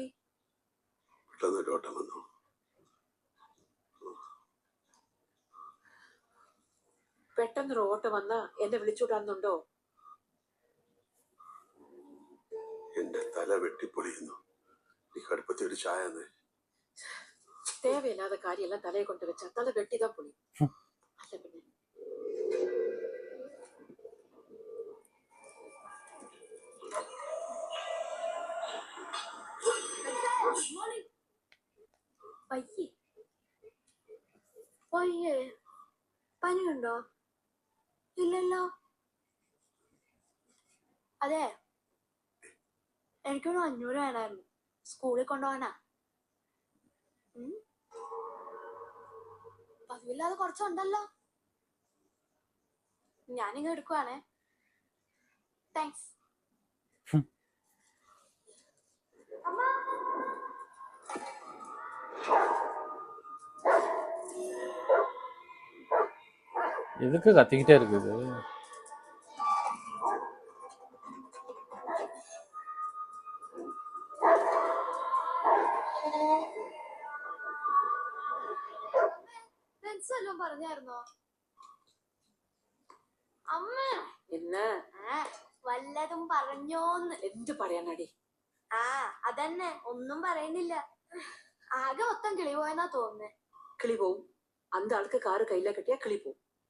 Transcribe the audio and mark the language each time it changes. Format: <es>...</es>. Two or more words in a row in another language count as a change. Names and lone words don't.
<ml>ഓട്ടം വന്നു. പെട്ടെന്നൊരു ഓട്ടം വന്ന എന്നെ വിളിച്ചുവിടാന്നുണ്ടോ? എന്റെ തല വെട്ടിപ്പൊളിയുന്നു. ഈ കടുപ്പത്തിൽ ഒരു ചായ തന്നെ.</ml> <ta>தேவையில்லாத காரியெல்லாம் தலையை கொண்டு வச்சா தலை வெட்டிதான் பொழி.</ta> <ml>அல்ல പിന്നെ പയ്യെ പയ്യെ പനിയുണ്ടോ? ഇല്ലല്ലോ. അതെ, എനിക്കൊരു 500 വേണമായിരുന്നു, സ്കൂളിൽ കൊണ്ടുപോകാനാ. പതിവില്ലാതെ കുറച്ചുണ്ടല്ലോ. ഞാനിങ്ങ് എടുക്കുവാണേ. താങ്ക്സ്.</ml> <ta>எதுக்கு கத்திக்கிட்டே இருக்குது?</ta> <ml>ഫ്രണ്ട്സ് പറഞ്ഞായിരുന്നോ? അമ്മ</ml> <ta>என்ன</ta> <ml>വല്ലതും പറഞ്ഞോന്ന്? എന്ത് പറയാനടി? അതന്നെ, ഒന്നും പറയുന്നില്ല. ആകെ മൊത്തം കിളി പോയെന്നാ തോന്നുന്നേ. കിളി പോവും. அந்த ആൾക്ക് കാറ് കയ്യിലെ കെട്ടിയാ കിളി പോവും.</ml>